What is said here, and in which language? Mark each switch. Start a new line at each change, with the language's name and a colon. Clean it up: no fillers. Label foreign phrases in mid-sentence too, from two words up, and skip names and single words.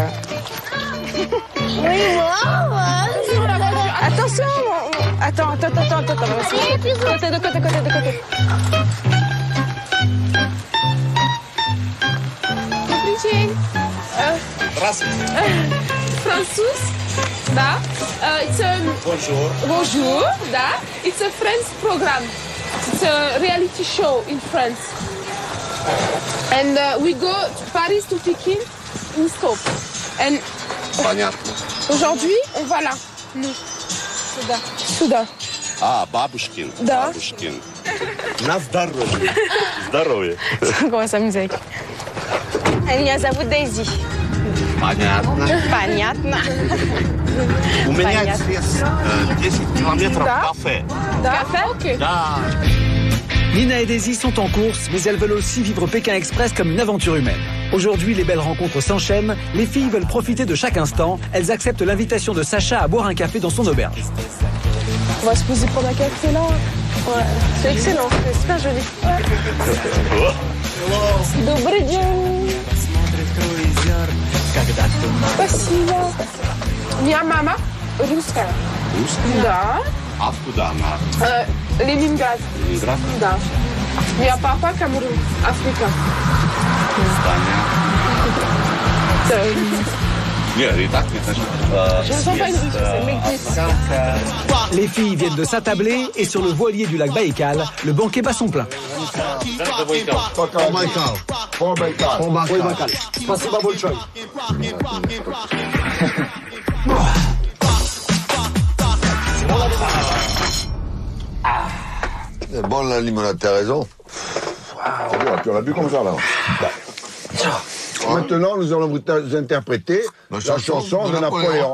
French: Oui, moi. Attention. Attends. De côté. Francis,
Russian: da.
English: It's a bonjour, da. It's a French program. It's a reality show in France. And we go to Paris to Pékin in stop.
French: And aujourd'hui, on va là. Nous.
Russian: Сюда. Бабушкин. Да. Бабушкин. На здоровье. Здоровье.
French: On va s'amuser avec.
Russian: Меня зовут Дейзи. Понятно. Понятно. У меня здесь 10 километров кафе.
French: Café? Ok.
Russian: Да.
French: Nina et Daisy sont en course, mais elles veulent aussi vivre Pékin Express comme une aventure humaine. Aujourd'hui, les belles rencontres s'enchaînent, les filles veulent profiter de chaque instant, elles acceptent l'invitation de Sacha à boire un café dans son auberge. On va se poser prendre un café là. Ouais, c'est excellent, c'est super joli.
Russian: Добрый день. Спасибо. Моя мама русская. Русская? Да. Откуда она? Ленинград. Ленинград? Да. Моя папа Камерун, Африка. Нет, и так не значит.
French: Les filles viennent de s'attabler et sur le voilier du lac Baïkal, le banquet bat son plein.
Russian: Спасибо большое.
French: C'est bon la limonade, t'as raison. On a bu comme ça là. Maintenant, nous allons vous interpréter la chanson de Napoléon.